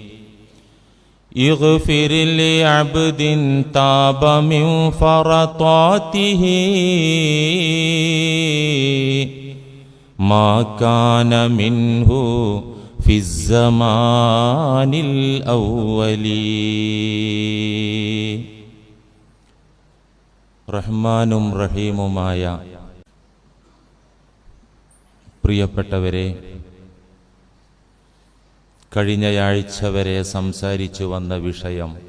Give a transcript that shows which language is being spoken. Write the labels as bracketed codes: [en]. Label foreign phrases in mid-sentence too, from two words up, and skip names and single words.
[ar] اغفر لعبد تاب من فرطاته ما كان منه في الزمان الأول. [ml] റഹ്മാനും റഹീമുമായ പ്രിയപ്പെട്ടവരെ, കഴിഞ്ഞയാഴ്ച വരെ സംസാരിച്ചു വന്ന വിഷയം